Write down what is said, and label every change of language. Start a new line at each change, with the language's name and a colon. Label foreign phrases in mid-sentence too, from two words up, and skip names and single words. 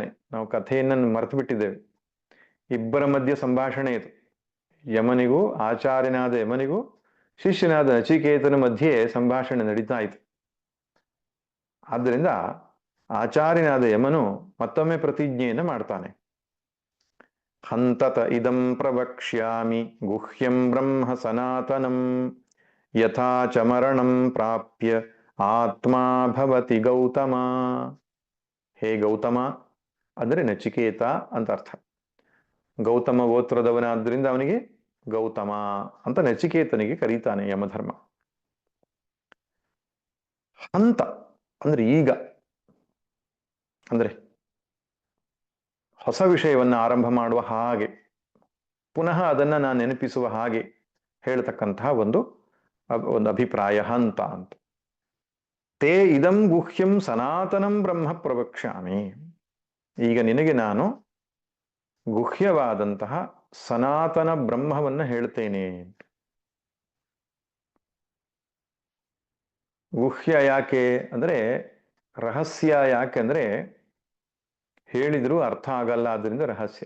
Kannada: ನಾವು ಕಥೆಯನ್ನು ಮರೆತು ಬಿಟ್ಟಿದ್ದೇವೆ. ಇಬ್ಬರ ಮಧ್ಯೆ ಸಂಭಾಷಣೆ ಇದು. ಯಮನಿಗೂ, ಆಚಾರ್ಯನಾದ ಯಮನಿಗೂ ಶಿಷ್ಯನಾದ ನಚಿಕೇತನ ಮಧ್ಯೆ ಸಂಭಾಷಣೆ ನಡೀತಾ ಇತ್ತು. ಆದ್ದರಿಂದ ಆಚಾರ್ಯನಾದ ಯಮನು ಮತ್ತೊಮ್ಮೆ ಪ್ರತಿಜ್ಞೆಯನ್ನು ಮಾಡ್ತಾನೆ.
Sanskrit: ಹಂತತ ಇದಂ ಪ್ರವಕ್ಷ್ಯಾಮಿ ಗುಹ್ಯಂ ಬ್ರಹ್ಮ ಸನಾತನಂ ಯಥಾ ಚ ಮರಣಂ ಪ್ರಾಪ್ಯ ಆತ್ಮಾ ಭವತಿ ಗೌತಮ.
Kannada: ಹೇ ಗೌತಮ ಅಂದರೆ ನಚಿಕೇತ ಅಂತ ಅರ್ಥ. ಗೌತಮ ಗೋತ್ರದವನಾದ್ರಿಂದ ಅವನಿಗೆ ಗೌತಮ ಅಂತ ನಚಿಕೇತನಿಗೆ ಕರೀತಾನೆ ಯಮಧರ್ಮ. ಹಂತ ಅಂದ್ರೆ ಈಗ, ಅಂದ್ರೆ ಹೊಸ ವಿಷಯವನ್ನ ಆರಂಭ ಮಾಡುವ ಹಾಗೆ, ಪುನಃ ಅದನ್ನ ನಾನು ನೆನಪಿಸುವ ಹಾಗೆ ಹೇಳ್ತಕ್ಕಂತಹ ಒಂದು ಅಭಿಪ್ರಾಯ ಹಂತ ಅಂತ.
Sanskrit: ತೇ ಇದಂ ಗುಹ್ಯಂ ಸನಾತನಂ ಬ್ರಹ್ಮ ಪ್ರವಕ್ಷ್ಯಾಮಿ.
Kannada: ಈಗ ನಿನಗೆ ನಾನು ಗುಹ್ಯವಾದಂತಹ ಸನಾತನ ಬ್ರಹ್ಮವನ್ನ ಹೇಳ್ತೇನೆ. ಗುಹ್ಯ ಯಾಕೆ ಅಂದ್ರೆ, ರಹಸ್ಯ ಯಾಕೆ ಅಂದ್ರೆ ಹೇಳಿದ್ರು ಅರ್ಥ ಆಗಲ್ಲ, ಆದ್ರಿಂದ ರಹಸ್ಯ.